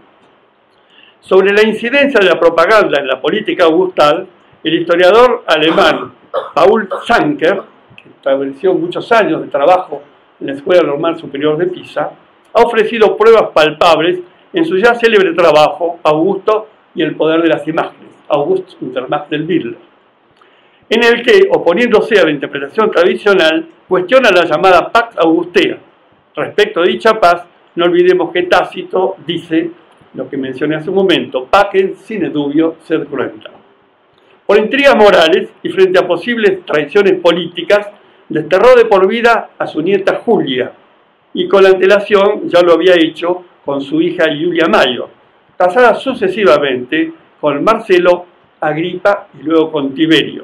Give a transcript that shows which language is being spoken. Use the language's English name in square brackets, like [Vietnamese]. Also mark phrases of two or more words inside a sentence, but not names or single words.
[Spanish] Sobre la incidencia de la propaganda en la política augustal, el historiador alemán Paul Zanker, que estableció muchos años de trabajo en la Escuela Normal Superior de Pisa, ha ofrecido pruebas palpables en su ya célebre trabajo Augusto y el poder de las imágenes, [German] August und der Macht del Bild, [Spanish] en el que, oponiéndose a la interpretación tradicional, cuestiona la llamada Pax Augustea. Respecto a dicha paz, no olvidemos que Tácito dice lo que mencioné hace un momento: [Latin] pacem sine dubio sed cruenta. [Spanish] Por intrigas morales y frente a posibles traiciones políticas, desterró de por vida a su nieta Julia, y con la antelación ya lo había hecho con su hija Julia Mayor, casada sucesivamente con Marcelo, Agripa y luego con Tiberio.